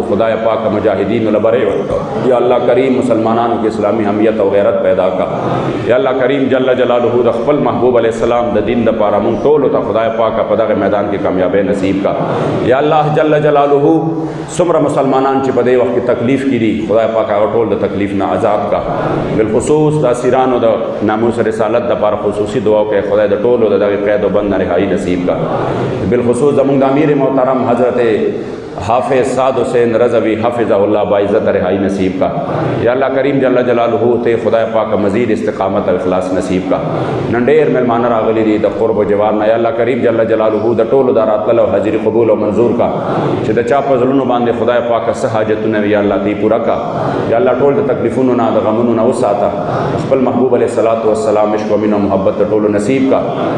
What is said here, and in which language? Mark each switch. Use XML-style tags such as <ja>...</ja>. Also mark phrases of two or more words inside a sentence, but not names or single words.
<ps>خدای پاک مجاهدینو له بری ورکړه</ps> <ar>یا الله کریم</ar> <ps>مسلمانانو کې اسلامي حمیت او غیرت پیدا کا</ps> <ar>یا الله کریم جل جلاله</ar> <ps>د خپل محبوب</ps> <ar>علیه السلام</ar> <ps>د دین دپاره مونږ ټولو ته خدای پاک په دغه میدان کې کامیابی نصیب کا</ps> <ar>یا الله جل جلاله</ar> <ps>څومره مسلمانان چې په دې وخت کې تکلیف کې دي خدای پاک هغه ټول د تکلیف نه آزاد کا بالخصوص د اسیرانو د ناموس رسالت دپاره خصوصي دعا وکړئ خدای د ټولو د دغې قید و بند نه رهایي نصیب کا بالخصوص زمونږ د امیر محترم حضرت حافظ سعد حسین رضوی حافظ اللہ باعزت رہائی نصیب کا</ps> <ar>یا اللہ کریم جل جلالہ</ar> <ps>تے خدای پاک مزید استقامت و اخلاص نصیب کا ننڈیر ملمان راغلی دی د قرب و جوارنا یا اللہ کریم جل جلالہ د ټولو د راتلو حاضر قبول او منظور کا چې د چا په زړونو باندې خدای پاک څه حاجتونه وي</ps> <ar>یا الله</ar> <ps>تی پورا کا</ps> <ar>یا الله</ar> <ps>ټول د تکلیفونو نه د غمونو نه وساته خپل محبوب</ps> <ar>علیه الصلاۃ والسلام</ar> <ps>عشق و مینه محبت د ټولو نصیب کا</ps>